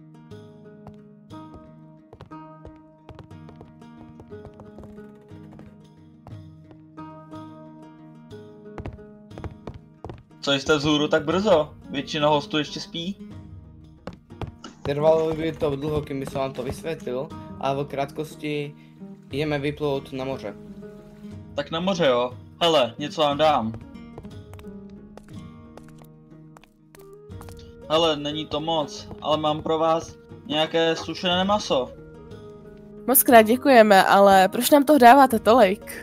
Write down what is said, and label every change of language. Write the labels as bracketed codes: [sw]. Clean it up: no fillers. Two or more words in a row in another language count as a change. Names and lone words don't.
[cs] Co jste vzhůru tak brzo? Většina hostů ještě spí? [sk] Trvalo by to dlho, kým by som vám to vysvetlil, ale v krátkosti ideme [cs] vyplout na moře. Tak na moře jo. Hele, něco vám dám. Hele, není to moc, ale mám pro vás nějaké sušené maso. Mockrát děkujeme, ale proč nám toho dáváte tolik?